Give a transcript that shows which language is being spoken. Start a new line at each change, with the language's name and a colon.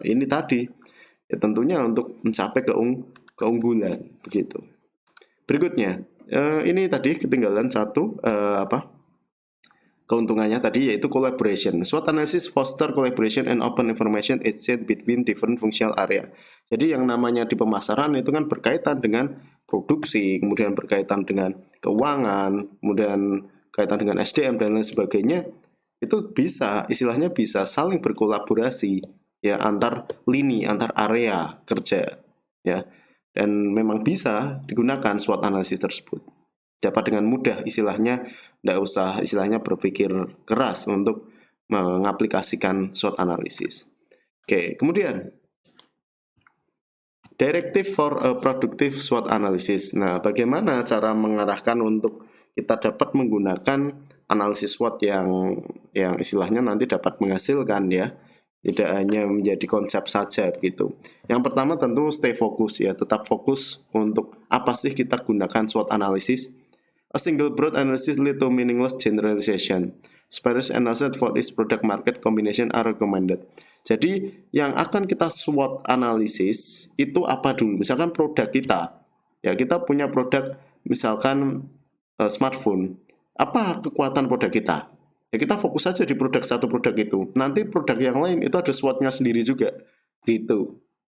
Indonesian: Ini tadi, ya tentunya untuk mencapai keunggulan begitu. Berikutnya, ini tadi ketinggalan satu keuntungannya tadi, yaitu collaboration.
English: SWOT analysis foster collaboration and open information exchange between different functional area.
Indonesian: Jadi yang namanya di pemasaran itu kan berkaitan dengan produksi, kemudian berkaitan dengan keuangan, kemudian kaitan dengan SDM dan lain sebagainya. Itu bisa, istilahnya bisa saling berkolaborasi ya, antar lini, antar area kerja ya. Dan memang bisa digunakan SWOT analisis tersebut. Dapat dengan mudah, istilahnya tidak usah istilahnya berpikir keras untuk mengaplikasikan SWOT analisis. Oke, kemudian
English: directive for a productive SWOT analysis.
Indonesian: Nah, bagaimana cara mengarahkan untuk kita dapat menggunakan analisis SWOT yang istilahnya nanti dapat menghasilkan ya, tidak hanya menjadi konsep saja begitu. Yang pertama tentu stay fokus ya, tetap fokus untuk apa sih kita gunakan SWOT analysis.
English: A single broad analysis lead to meaningless generalization. Sparse analysis for this product market combination are recommended.
Indonesian: Jadi yang akan kita SWOT analisis itu apa dulu? Misalkan produk kita, ya kita punya produk misalkan smartphone. Apa kekuatan produk kita? ya kita fokus saja di produk satu produk itu. Nanti produk yang lain itu ada SWOT-nya sendiri juga, gitu.